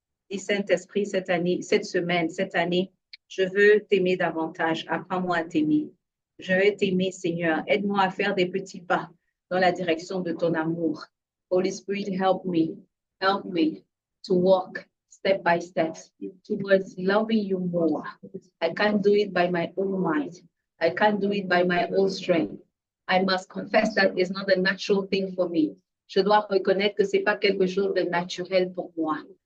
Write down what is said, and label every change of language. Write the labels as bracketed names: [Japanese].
[French] Dis Saint-Esprit, cette année, cette année, je veux t'aimer davantage. Apprends-moi à t'aimer. Je veux t'aimer, Seigneur. Aide-moi à faire des petits pas dans la direction de ton amour. [English] Holy Spirit, help me to walk step by step towards loving you more. I can't do it by my own might. I can't do it by my own strength. I must confess that it's not a natural thing for me. [French] Je dois reconnaître que c'est pas quelque chose de naturel pour moi.